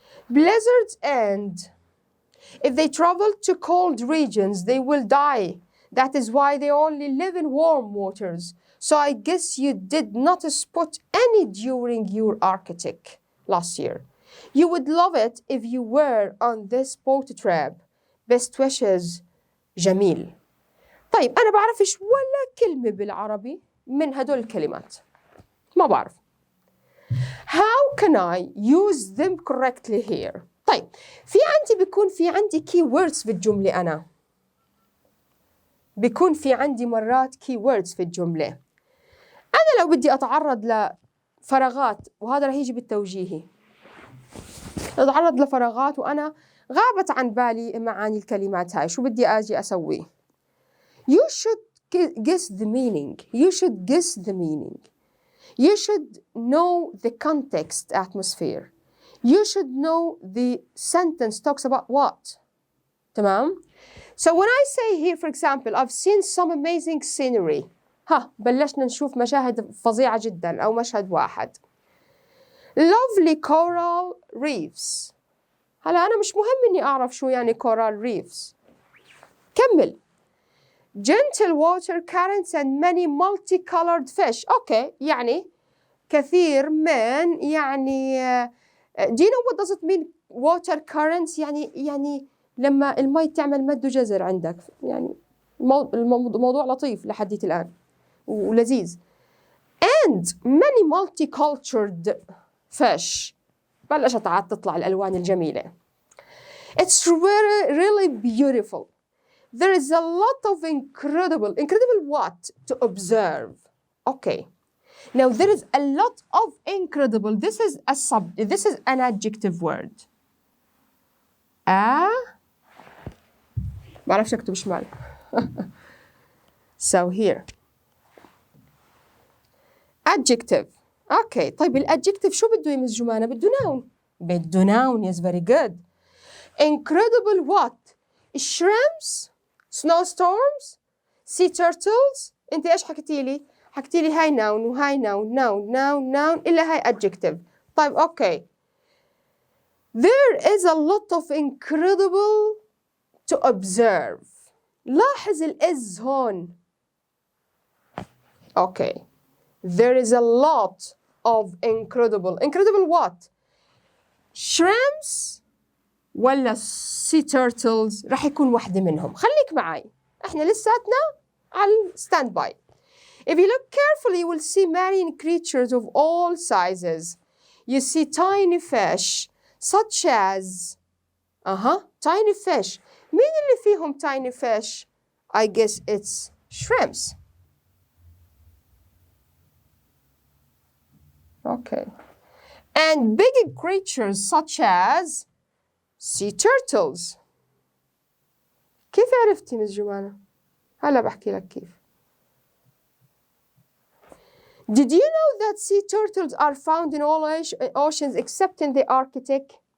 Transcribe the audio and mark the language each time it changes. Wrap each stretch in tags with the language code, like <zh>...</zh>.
<en>Blizzards end. If they travel to cold regions, they will die. That is why they only live in warm waters. So I guess you did not spot any during your Arctic last year. You would love it if you were on this boat trip. Best wishes, جميل.</en> <ar>طيب أنا بعرفش ولا كلمة بالعربي من هدول الكلمات. ما بعرف.</ar> <en>How can I use them correctly here?</en> <ar>طيب بيكون في عندي keywords في الجملة أنا. بيكون في عندي مرات keywords في الجملة. أنا لو بدي أتعرض لفراغات وهذا رح يجي بالتوجيهي. أتعرض لفراغات وأنا غابت عن بالي معاني الكلمات هاي، شو بدي أجي أسوي؟</ar> <en>You should guess the meaning. You should guess the meaning. You should know the context atmosphere. You should know the sentence talks about what.</en> <ar>تمام?</ar> <en>So when I say here, for example, I've seen some amazing scenery.</en> <ar>بلشنا نشوف مشاهد فظيعة جدا أو مشهد واحد.</ar> <en>Lovely coral reefs.</en> <ar>هلا أنا مش مهم إني أعرف شو يعني coral reefs. كمل.</ar> <en>gentle water currents and many multicolored fish.</en> <ar>أوكي يعني كثير من يعني</ar> <en>do you know what does it mean water currents؟</en> <ar>يعني لما المي تعمل مد وجزر عندك، يعني الموضوع لطيف لحديت الآن ولذيذ.</ar> <en>and many multicultured fish.</en> <ar>بلشت عاد تطلع الألوان الجميلة.</ar> <en>It's really beautiful. There is a lot of incredible what to observe. Okay. Now there is a lot of incredible. This is an adjective word.</en> <ar>بعرفش أكتب شمال.</ar> <en>So here. Adjective. Okay.</en> <ar>طيب الادجكتيف شو بده يمس جمانة؟ بده noun. بده</ar> <en>noun. Yes, very good. Incredible what? Shrimps, snowstorms, sea turtles.</en> <ar>انت ايش حكيتي لي؟ حكيتي لي هاي noun وهاي noun إلا هاي adjective. طيب اوكي.</ar> <en>There is a lot of incredible to observe.</en> <ar>لاحظ is هون. اوكي.</ar> <en>There is a lot of incredible. Incredible what?</en> <ar>Shrimps ولا sea turtles؟ راح يكون واحدة منهم. خليك معي. احنا لساتنا على stand by.</ar> <en>If you look carefully, you will see marine creatures of all sizes. You see tiny fish such as tiny fish.</en> <ar>مين اللي فيهم tiny fish؟</ar> <en>I guess it's shrimps. Okay. And big creatures such as sea turtles.</en> <ar>كيف عرفتي مس جمانة؟ هلا بحكي لك كيف.</ar> <en>Did you know that sea turtles are found in all oceans except in the Arctic?</en>